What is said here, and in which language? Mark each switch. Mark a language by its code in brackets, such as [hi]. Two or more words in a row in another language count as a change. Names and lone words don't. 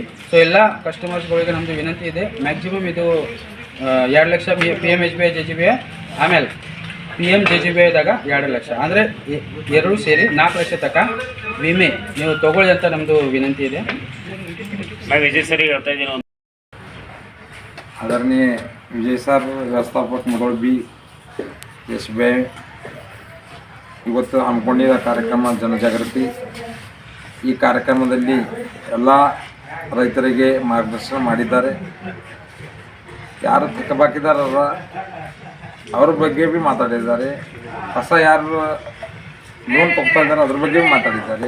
[kn] ಸೊ ಎಲ್ಲ ಕಸ್ಟಮರ್ಸ್ಗಳಿಗೆ ನಮ್ಮದು ವಿನಂತಿ ಇದೆ, ಮ್ಯಾಕ್ಸಿಮಮ್ ಇದು 2 ಲಕ್ಷ PMSBI ಆಮೇಲೆ PMJJBYದಾಗ 2 ಲಕ್ಷ ಅಂದರೆ ಎರಡೂ ಸೇರಿ 4 ಲಕ್ಷ ತನಕ ವಿಮೆ ನೀವು ತಗೊಳ್ಳಿ ಅಂತ ನಮ್ಮದು ವಿನಂತಿ ಇದೆ. ವಿಜಯ್ ಸರ್ ಹೇಳ್ತಾ ಇದ್ದೀನಿ. [mr] आदरणीय विजय सर व्यवस्थापक मुधोळ बी SBI [kn] ಇವತ್ತು ಹಮ್ಮಿಕೊಂಡಿದ್ದ ಕಾರ್ಯಕ್ರಮ ಜನಜಾಗೃತಿ. ಈ ಕಾರ್ಯಕ್ರಮದಲ್ಲಿ ಎಲ್ಲ ರೈತರಿಗೆ ಮಾರ್ಗದರ್ಶನ ಮಾಡಿದ್ದಾರೆ. ಯಾರು ಥಕ್ಕಬಾಕಿದಾರಲ್ಲ ಅವ್ರ ಬಗ್ಗೆ ಭೀ ಮಾತಾಡಿದ್ದಾರೆ, ಹೊಸ ಯಾರು ಲೋನ್ ತಗ್ತಾ ಇದ್ದಾರೆ ಅದ್ರ ಬಗ್ಗೆ ಭೀ ಮಾತಾಡಿದ್ದಾರೆ.